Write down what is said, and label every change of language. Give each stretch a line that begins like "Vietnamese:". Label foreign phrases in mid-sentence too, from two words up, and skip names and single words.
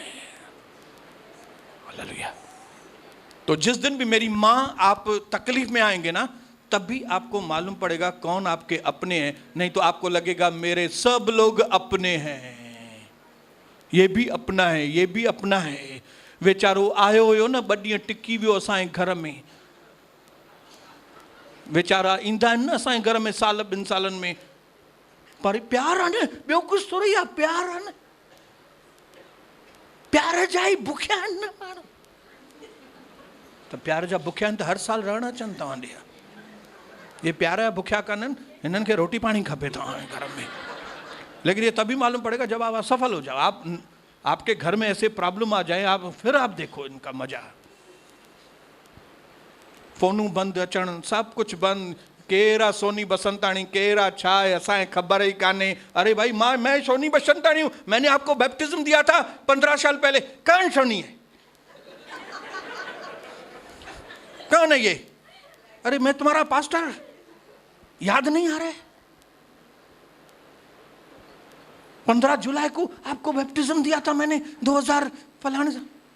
Hindi: हालेलुया। तो जिस दिन भी मेरी मां आप तकलीफ में आएंगे ना, तब भी आपको मालूम पड़ेगा कौन आपके अपने हैं। नहीं तो आपको लगेगा मेरे सब लोग अपने हैं। ये भी अपना है, ये भी अपना है।
Sindhi: वेचारो आयो हुयो न, 2 ॾींहं टिकी वियो असांजे घर में। वेचारा ईंदा आहिनि न असांजे घर में साल 2 सालनि में, पर प्यार आहे न, ॿियो कुझु थोरी आहे, प्यार आहे न। प्यार जा ई बुखिया आहिनि न माण्हू। त प्यार जा बुखिया आहिनि त हर साल रहण अचनि तव्हां ॾे। ये प्यार जा बुखिया कान्हनि, हिननि खे रोटी पाणी खपे तव्हांजे घर में।
Hindi: लेकिन ये तभी मालूम पड़ेगा जब आप असफल हो जाओ। आपके घर में ऐसे प्रॉब्लम आ जाए, फिर आप देखो इनका मजा।
Sindhi: फोनू बंद अचण, सब कुछ बंद। केरा सोनी बसंताणी, केरा छा है, असांखे ख़बर ही काने।
Hindi: अरे भाई मैं सोनी बसंताणी हूँ, मैंने आपको बैप्टिज्म दिया था 15 साल पहले। कौन सोनी है, कौन है ये? अरे मैं तुम्हारा पास्टर, याद नहीं आ रहा है? 15 जुलाई को आपको बैप्टिज्म दिया था मैंने 2000 फलाने से।